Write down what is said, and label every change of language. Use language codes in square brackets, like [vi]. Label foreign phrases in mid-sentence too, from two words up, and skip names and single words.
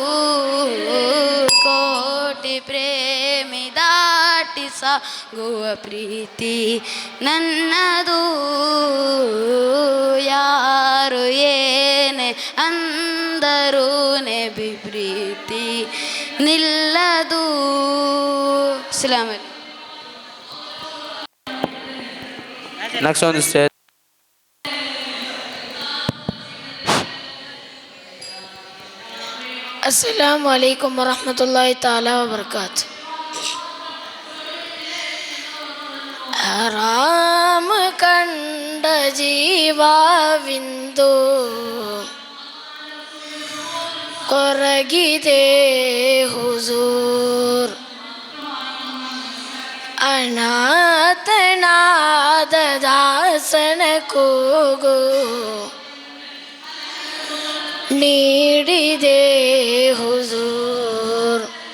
[kn] ಕೋಟಿ ಪ್ರೇಮಿ ದಾಟಿ ಸಾಗುವ ಪ್ರೀತಿ ನನ್ನದು. ಯಾರು ಏನೇ ಅಂದರು ನೆಬಿ ಪ್ರೀತಿ ನಿಲ್ಲದು. [ar] سلام عليكم. [en] Next on the stage. [ar] السلام عليكم ورحمة الله تعالى وبركاته. [kn] ಆರಾಮ ಕಂಡ ಜೀವವಿಂದು ಕೊರಗಿದೆ ಹುಜೂರ್. ಅನಾಥನಾದ ದಾಸನ ಕೂಗು ನೀಡಿದೆ ಹುಜೂರ್.